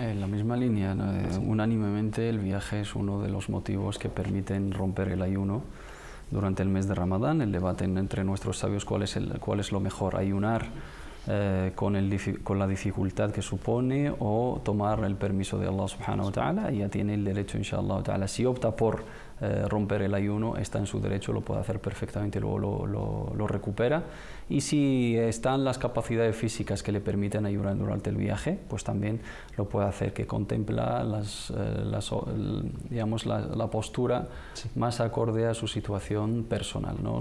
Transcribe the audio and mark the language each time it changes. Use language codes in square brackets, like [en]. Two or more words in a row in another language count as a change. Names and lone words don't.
[es] En la misma línea, unánimemente el viaje es uno de los motivos que permiten romper el ayuno durante el mes de Ramadán. El debate entre nuestros sabios cuál es lo mejor, ayunar con la dificultad que supone, o tomar el permiso de Allah [ar] سبحانه وتعالى, [es] y ya tiene el derecho, [ar] إن شاء الله تعالى. [es] Si opta por romper el ayuno, está en su derecho, lo puede hacer perfectamente, luego lo recupera. Y si están las capacidades físicas que le permiten ayunar durante el viaje, pues también lo puede hacer, que contempla la postura más acorde a su situación personal, ¿no?